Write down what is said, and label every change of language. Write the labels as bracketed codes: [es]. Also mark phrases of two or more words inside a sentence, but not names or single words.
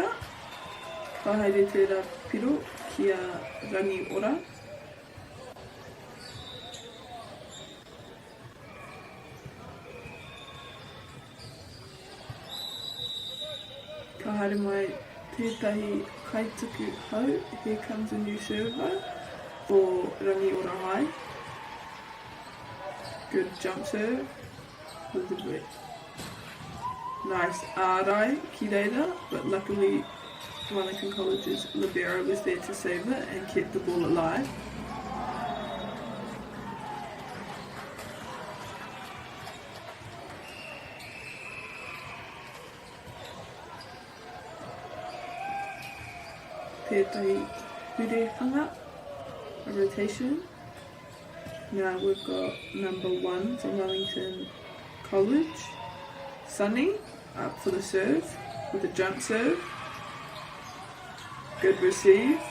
[mi] Ka haere tērā piro ki a Rangiora. Ka haere mai tētahi kaituku hau. [en] Here comes a new server for Rangiora High. Good jump serve. With the bit. [mi] Nice ārai ki reira, [en] but luckily Wellington College's libero was there to save it and kept the ball alive. [mi] Tētahi hure hanga, [en] a rotation. Now we've got number 1 from Wellington College, Sunny, up for the serve with a jump serve. Good receive.